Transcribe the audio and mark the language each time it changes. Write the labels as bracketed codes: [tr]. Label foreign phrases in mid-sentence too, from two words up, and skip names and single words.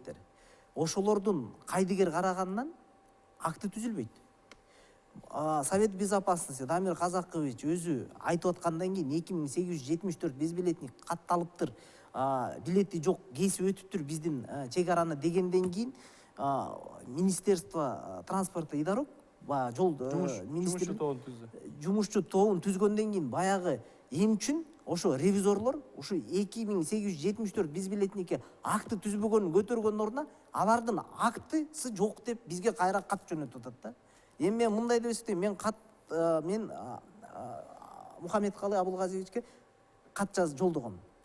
[ky] Ошолордун кайдыгер караганынан акты түзүлбөйт. Совет Безопасности Дамир Казакович өзү айтып аткандан кийин 2874 безбилетник катталыптыр, билети жок, кесип өтүптүр биздин чек араны дегенден кийин Министерство транспорта и дорог жол жумушчу тобун түздү. жумушчу тобун түзгөндөн кийин баягы эми үчүн ошо ревизорлор ушу 2874 безбилетникке акты түзбөгөнүн көтөргөндүн ордуна алардын актысы жок деп бизге кайра кат жөнөтүп атат да. Эми мен мындай деп эсептейм, мен Мухаммедкалый Абулгазиевичке кат жолдогом.